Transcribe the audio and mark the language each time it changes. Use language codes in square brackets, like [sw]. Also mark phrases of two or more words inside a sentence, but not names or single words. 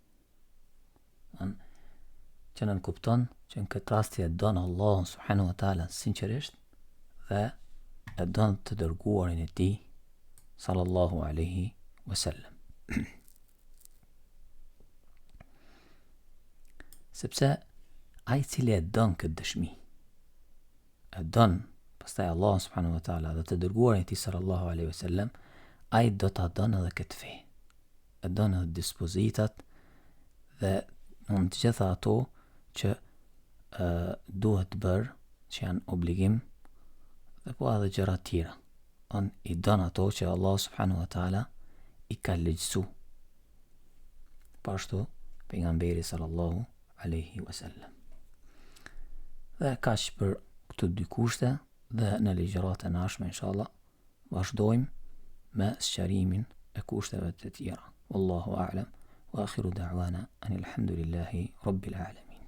[sq] Që nënkupton që në këtë rast e don Allahun [ar] سبحانه وتعالى [sq] sinqerisht dhe e don të dërguarin e tij [ar] صلى الله عليه وسلم. [sq] Sepse ai cili e don këtë dëshmi, e don pastaj [ar] الله سبحانه وتعالى [sq] dhe të dërguarin e tij [ar] صلى الله عليه وسلم, [sq] ai do ta don edhe këtë fe. E don edhe dispozitat dhe në të gjitha ato që duhet bërë, që janë obligim, dhe po edhe gjëra tjera. I don ato që [ar] الله سبحانه وتعالى [sq] i ka legjësu. Pashtu pejgamberi [ar] صلى الله عليه وسلم. [sq] Dhe kaq për këto 2 kushte, dhe në ligjërat e ardhshme inshallah vazhdojmë me sqarimin e kushteve të tjera. [ar] والله أعلم، وآخر دعوانا أن الحمد لله رب العالمين.